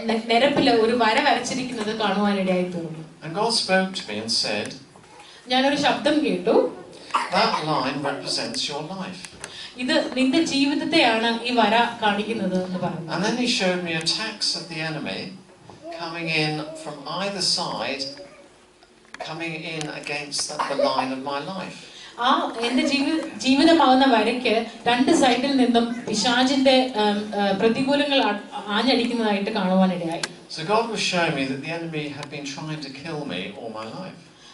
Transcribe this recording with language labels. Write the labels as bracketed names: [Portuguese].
[Malayalam] നിരപ്പിൽ ഒരു വര വരച്ചിരിക്കുന്നത് കാണുവാനിടയായി തീർന്നു. [English] And God spoke to me and said, [Malayalam] ഞാനൊരു ശബ്ദം കേട്ടു. [English] That line represents your life. [Malayalam] ഇത് നിന്റെ ജീവിതത്തെയാണ് ഈ വര കാണിക്കുന്നത് എന്ന് പറഞ്ഞു. [English] And then he showed me attacks of the enemy coming in from either side, coming in against the line of my life. [Malayalam] ആ എന്റെ ജീവിതമാവുന്ന വരയ്ക്ക് രണ്ട് സൈഡിൽ നിന്നും പിശാചിന്റെ പ്രതികൂലങ്ങൾ ആഞ്ഞടിക്കുന്നതായിട്ട് കാണുവാനിടയായി. [English] So God was showing me that the enemy had been trying to kill me all my life.